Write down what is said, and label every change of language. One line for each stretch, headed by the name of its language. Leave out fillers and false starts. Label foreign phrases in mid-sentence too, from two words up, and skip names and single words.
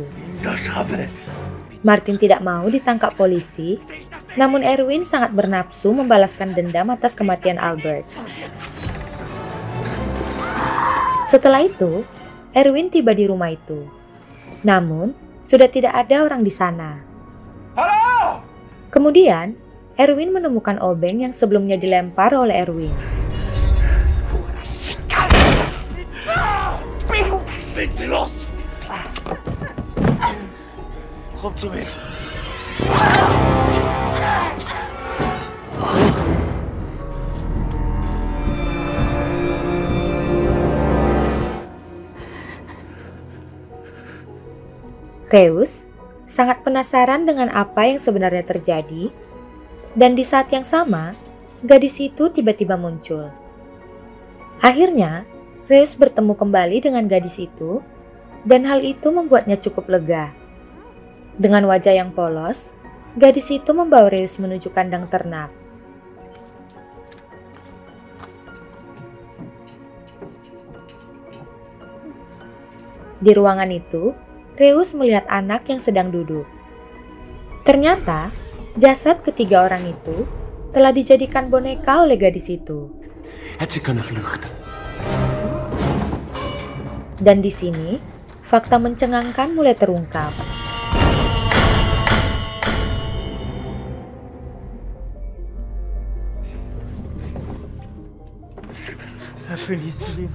Indonesian: Martin tidak mau ditangkap polisi, namun Erwin sangat bernafsu membalaskan dendam atas kematian Albert. Setelah itu, Erwin tiba di rumah itu. Namun, sudah tidak ada orang di sana. Halo! Kemudian, Erwin menemukan obeng yang sebelumnya dilempar oleh Erwin.
German: Leg sie los! Komm zu mir!
Indonesian: Reus sangat penasaran dengan apa yang sebenarnya terjadi, dan di saat yang sama, gadis itu tiba-tiba muncul. Akhirnya, Reus bertemu kembali dengan gadis itu, dan hal itu membuatnya cukup lega. Dengan wajah yang polos, gadis itu membawa Reus menuju kandang ternak. Di ruangan itu, Reus melihat anak yang sedang duduk. Ternyata, jasad ketiga orang itu telah dijadikan boneka oleh gadis itu.
German: Hätte sie können flüchten.
Indonesian: Dan di sini, fakta mencengangkan mulai terungkap.
French: La pénicilline.